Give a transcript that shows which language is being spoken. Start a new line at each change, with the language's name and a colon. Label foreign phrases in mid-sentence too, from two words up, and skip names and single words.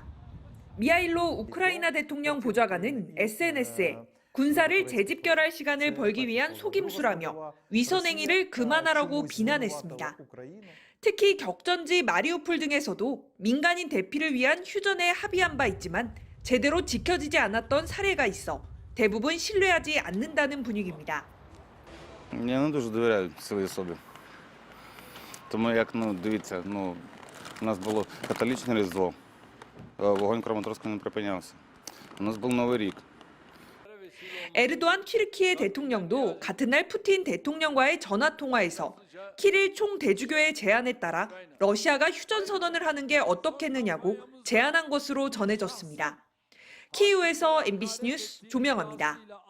Korean: 미하일로 우크라이나 대통령 보좌관은 SNS에 군사를 재집결할 시간을 벌기 위한 속임수라며 위선 행위를 그만하라고 비난했습니다. 특히 격전지 마리우폴 등에서도 민간인 대피를 위한 휴전에 합의한 바 있지만 제대로 지켜지지 않았던 사례가 있어 대부분 신뢰하지 않는다는 분위기입니다.
Ukrainian: Я не дуже довіряю своїй особі. Тому як, дивіться, у нас було католічне Різдво, вогонь Краматорська не припинявся. У нас був Новий рік.
Korean: 에르도안 튀르키예 대통령도 같은 날 푸틴 대통령과의 전화 통화에서 키릴 총대주교의 제안에 따라 러시아가 휴전 선언을 하는 게 어떻겠느냐고 제안한 것으로 전해졌습니다. 키이우에서 MBC 뉴스 조명아입니다.